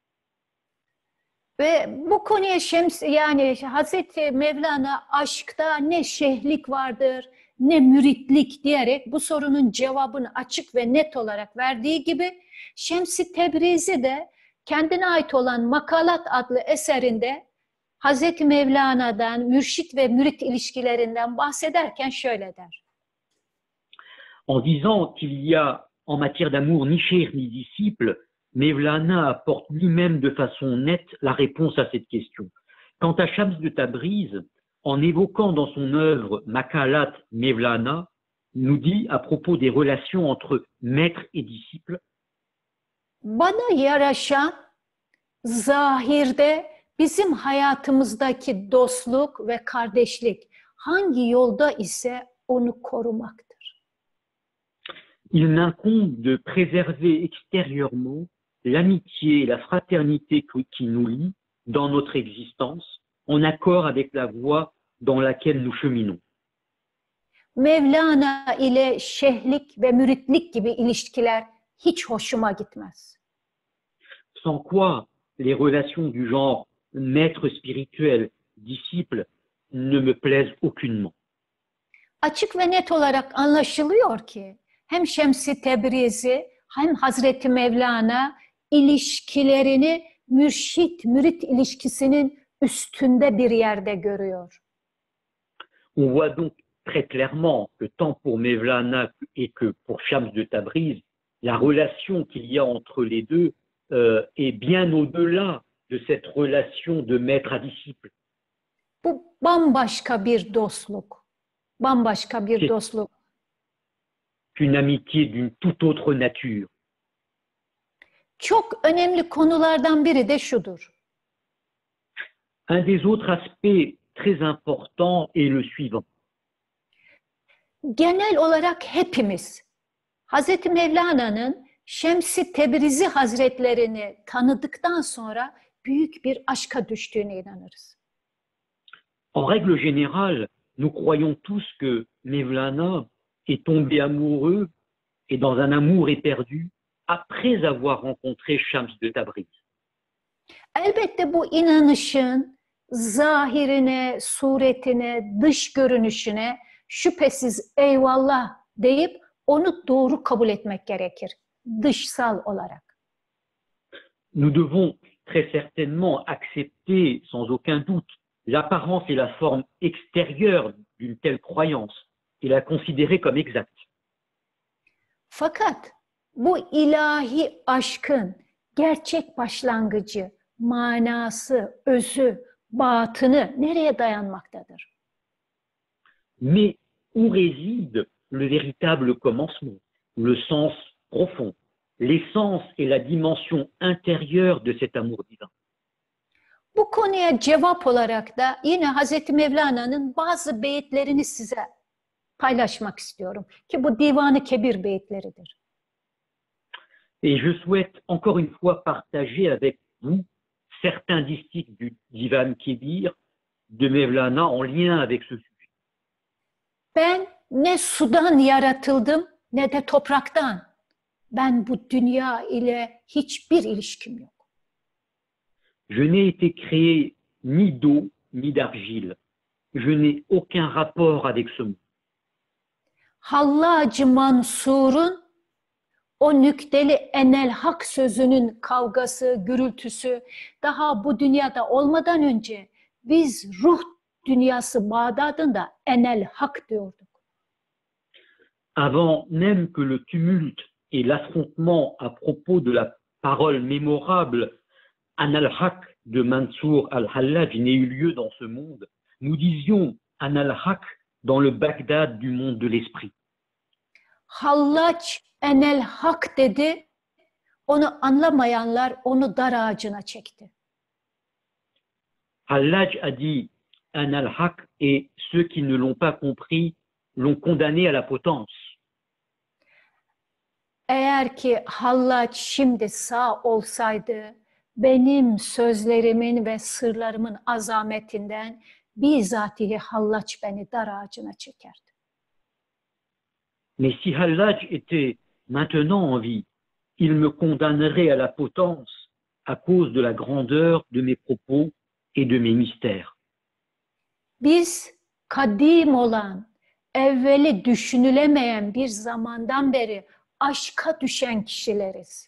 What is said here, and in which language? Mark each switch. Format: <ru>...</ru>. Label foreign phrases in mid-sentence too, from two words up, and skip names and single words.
<tr>Ve bu konuya yani Hazreti Mevlana aşkta ne şeyhlik vardır, ne müritlik diyerek bu sorunun cevabını açık ve net olarak verdiği gibi Şems-i Tebrizi de kendine ait olan Makalat adlı eserinde Hazreti Mevlana'dan, mürşit ve mürit ilişkilerinden bahsederken şöyle der.</tr> <fr>En disant qu'il y a en matière d'amour ni cheikh ni disciple, Mevlana apporte lui-même de façon nette la réponse à cette question. Quant à Shams de Tabriz, en évoquant dans son œuvre Makalat Mevlana, nous dit à propos des relations entre maître et disciple:</fr> <tr>Bana yaraşan zahirde bizim hayatımızdaki dostluk ve kardeşlik hangi yolda ise onu korumaktır.</tr> <fr>Il m'incombe de préserver extérieurement l'amitié et la fraternité qui nous lient dans notre existence, en accord avec la voie dans laquelle nous cheminons.</fr> <tr>Mevlana ile şeyhlik ve müritlik gibi ilişkiler hiç hoşuma gitmez.</tr> <fr>Sans quoi les relations du genre maître spirituel, disciple ne me plaisent aucunement.</fr> <tr>Açık ve net olarak anlaşılıyor ki hem Şems-i Tebrizi hem Hazreti Mevlana ilişkilerini mürşit-mürit ilişkisinin üstünde bir yerde görüyor.</tr> <fr>On voit donc très clairement que tant pour Mevlana et que pour Shams de Tabriz, la relation qu'il y a entre les deux est bien au-delà de cette relation de maître à disciple.</fr> <tr>Bu bambaşka bir dostluk. Bambaşka bir</tr> <fr>C'est</fr> <tr>dostluk.</tr> <fr>une amitié d'une toute autre nature.</fr> <tr>Çok önemli konulardan biri de şudur.</tr> <fr>Un des autres aspects très importants est le suivant.</fr> <tr>Genel olarak hepimiz Hazreti Mevlana'nın Şems-i Tebrizi Hazretlerini tanıdıktan sonra büyük bir aşka düştüğüne inanırız.</tr> <fr>En règle générale, nous croyons tous que Mevlana est tombé amoureux et dans un amour éperdu après avoir rencontré Shams de Tabriz.</fr> <tr>Elbette bu inanışın zahirine, suretine, dış görünüşüne şüphesiz eyvallah deyip onu doğru kabul etmek gerekir. Dışsal olarak.</tr> <fr>Nous devons très certainement accepter sans aucun doute l'apparence et la forme extérieure d'une telle croyance et la considérer comme exacte.</fr> <tr>Fakat bu ilahi aşkın gerçek başlangıcı, manası, özü, batını nereye dayanmaktadır?</tr> <fr>Mais où réside le véritable commencement, le sens profond, l'essence et la dimension intérieure de cet amour divin?</fr> <tr>Bu konuya cevap olarak da yine Hazreti Mevlana'nın bazı beyitlerini size paylaşmak istiyorum. Ki bu Divan-ı Kebir beyitleridir.</tr> <fr>Et je souhaite encore une fois partager avec vous certains distiques du Divan Kebir de Mevlana en lien avec ce sujet.</fr> <tr>Ben ne sudan yaratıldım ne de topraktan. Ben bu dünya ile hiçbir ilişkim yok.</tr> <fr>Je n'ai été créé ni d'eau ni d'argile. Je n'ai aucun rapport avec ce monde.</fr> <tr>Hallacı Mansur'un o nükteli</tr> <ar>أنا الحق</ar> <tr>sözünün kavgası, gürültüsü daha bu dünyada olmadan önce biz ruh dünyası Bağdat'ında</tr> <ar>أنا الحق</ar> <tr>diyorduk.</tr> <fr>Avant même que le tumulte et l'affrontement à propos de la parole mémorable</fr> <ar>أنا الحق</ar> <fr>de Mansour al-Hallaj n'ait eu lieu dans ce monde, nous disions</fr> <ar>أنا الحق</ar> <fr>dans le Bagdad du monde de l'esprit.</fr> <tr>Hallaç</tr> <ar>أنا الحق</ar> <tr>dedi, onu anlamayanlar onu dar ağacına çekti.</tr> <fr>Hallaj a dit</fr> <ar>أنا الحق</ar> <fr>et ceux qui ne l'ont pas compris l'ont condamné à la potence.</fr> <tr>Eğer ki Hallaç şimdi sağ olsaydı, benim sözlerimin ve sırlarımın azametinden bizatihi Hallaç beni dar ağacına çekerdi.</tr> <fr>Mais si Hallaj était maintenant en vie, il me condamnerait à la potence à cause de la grandeur de mes propos et de mes mystères.</fr> <tr>Biz kadim olan, evveli düşünülemeyen bir zamandan beri aşka düşen kişileriz.</tr>